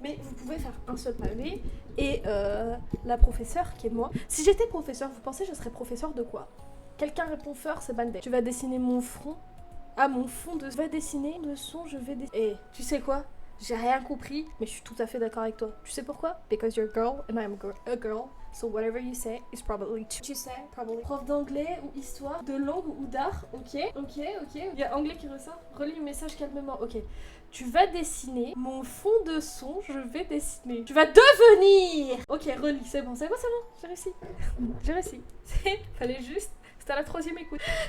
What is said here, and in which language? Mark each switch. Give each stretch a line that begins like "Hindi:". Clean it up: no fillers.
French: Mais vous pouvez faire un seul pavé. Et la professeure qui est moi. Si j'étais professeur, vous pensez que je serais professeur de quoi? Quelqu'un répond fort, c'est bandé. Tu vas dessiner mon front. Ah, mon fond de... Je vais dessiner de son, je vais dessiner... tu sais quoi? J'ai rien compris, mais je suis tout à fait d'accord avec toi. Tu sais pourquoi?
English: Because you're a girl and I'm a girl. So whatever you say is probably true.
French: Tu sais,
English: probably.
French: Prof d'anglais ou histoire, de langue ou d'art, ok. Il y a anglais qui ressort. Relis le message calmement, ok. Tu vas dessiner mon fond de son, je vais dessiner. Tu vas devenir... Ok, relis, c'est bon, j'ai réussi. Fallait juste... C'était à la 3e écoute.